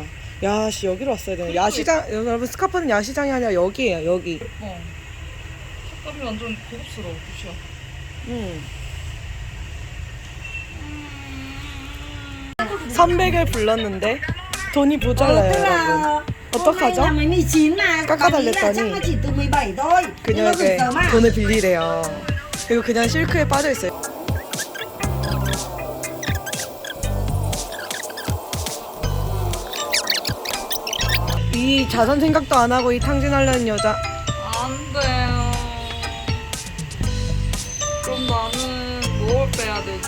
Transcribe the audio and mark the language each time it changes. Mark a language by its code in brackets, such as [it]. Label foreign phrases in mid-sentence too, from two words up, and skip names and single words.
[ko] 야시 여기로 왔어야 되네. 야시장 여러분, 스카프는 야시장이 아니라 여기예요. 여기. 색감이 완전 고급스러워. 그쵸? 300을 불렀는데 돈이 모자라요, 여러분. 어떡하죠? [vi] Hôm nay là 19 mà. [ko] 깎아달랬더니 [vi] chắc nó chỉ từ 17 thôi. Nhưng mà [ko] 그녀에게 [vi] sớm à? [ko] 돈을 빌리래요. 그리고 그냥 실크에 빠져있어요. 이 자선 생각도 안 하고 이 탕진하려는 여자. 안 돼요. 그럼 나는 뭘 빼야 되죠?